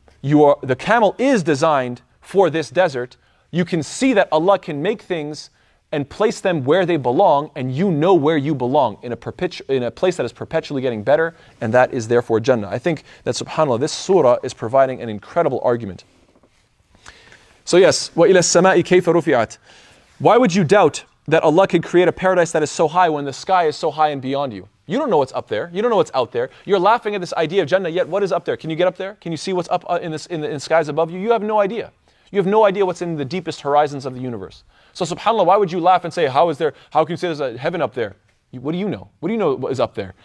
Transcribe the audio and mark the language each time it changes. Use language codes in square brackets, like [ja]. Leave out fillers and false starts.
[en] The camel is designed for this desert. You can see that Allah can make things and place them where they belong, and you know where you belong, in a place that is perpetually getting better, and that is therefore Jannah. I think that subhanAllah, this surah is providing an incredible argument. So yes, [ar] وَإِلَى السَّمَاءِ كَيْفَ رُفِعَتْ. [en] Why would you doubt that Allah could create a paradise that is so high when the sky is so high and beyond you? You don't know what's up there. You don't know what's out there. You're laughing at this idea of Jannah, yet what is up there? Can you get up there? Can you see what's up in the skies above you? You have no idea. You have no idea what's in the deepest horizons of the universe. So subhanAllah, why would you laugh and say, how can you say there's a heaven up there? What do you know? What do you know what is up there?